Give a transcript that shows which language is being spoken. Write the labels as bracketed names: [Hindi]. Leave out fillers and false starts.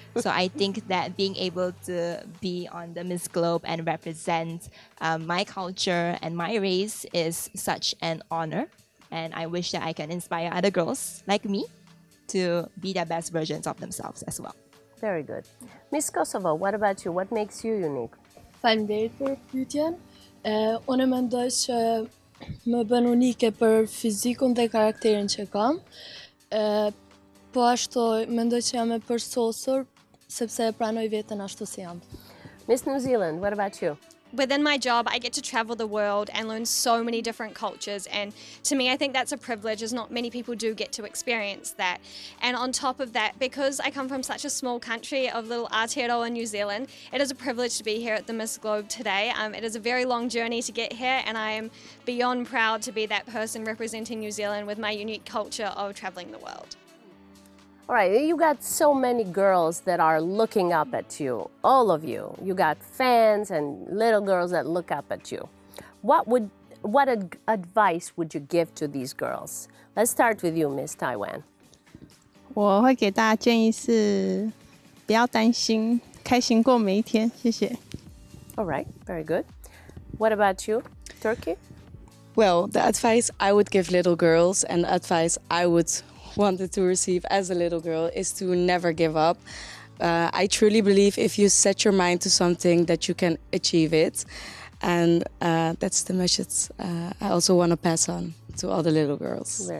[English] So I think that being able to be on the Miss Globe and represent my culture and my race is such an honor. And I wish that I can inspire other girls like me to be their best versions of themselves as well. Very good. Miss Kosovo, what about you? What makes you unique? [Albanian] Faleminderit për pyetjen. Unë mendoj që më bën unike për fizikun dhe karakterin që kam. Po ashtu mendoj që jam e përsosur sepse e pranoj veten ashtu si jam. [English] Miss New Zealand, what about you? Within my job, I get to travel the world and learn so many different cultures. And to me, I think that's a privilege, as not many people do get to experience that. And on top of that, because I come from such a small country of little Aotearoa, New Zealand, it is a privilege to be here at the Miss Globe today. It is a very long journey to get here, and I am beyond proud to be that person representing New Zealand with my unique culture of traveling the world. All right, you got so many girls that are looking up at you, all of you. You got fans and little girls that look up at you. What advice would you give to these girls? Let's start with you, Miss Taiwan. [Chinese] 我会给大家建议是不要担心，开心过每一天。谢谢。 [English] All right, very good. What about you, Turkey? Well, the advice I would give little girls and the advice I would wanted to receive as a little girl is to never give up. I truly believe if you set your mind to something that you can achieve it. And that's the message I also want to pass on to all the little girls.